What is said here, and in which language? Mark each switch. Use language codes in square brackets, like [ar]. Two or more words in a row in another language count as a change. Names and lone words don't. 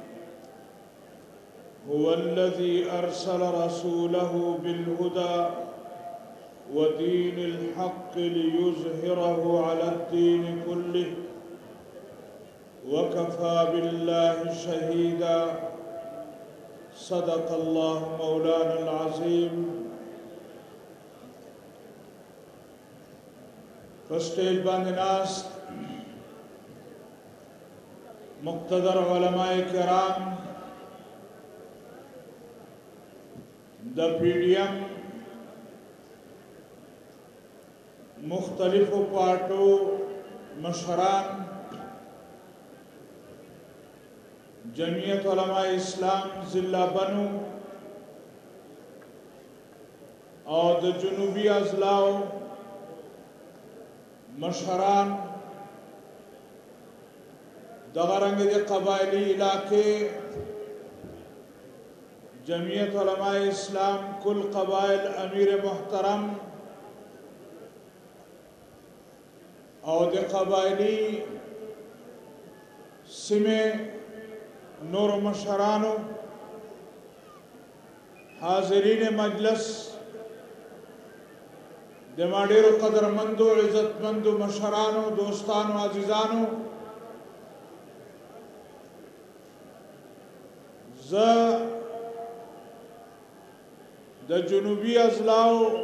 [ar] هو الذي أرسل رسوله بالهدى ودين الحق ليظهره على الدين كله، وكفى بالله شهيدا. صدق الله مولانا العظيم. [ps] فسٹیج باندې ناست مقتدر علماء کرام، د پی ڈی ایم مختلفو پارٹو مشران، جمعیت علماء اسلام ضلع بنو اور د جنوبی اضلاع مشران، دغرنگ دے قبائلی علاقے، جمعیت علماء اسلام کل قبائل امیر محترم اور دے قبائلی سمے نور مشرانو، حاضرین مجلس، دماډیرو قدرمندو عزتمندو مشرانو، دوستانو، عزیزانو، ز د جنوبی اضلاع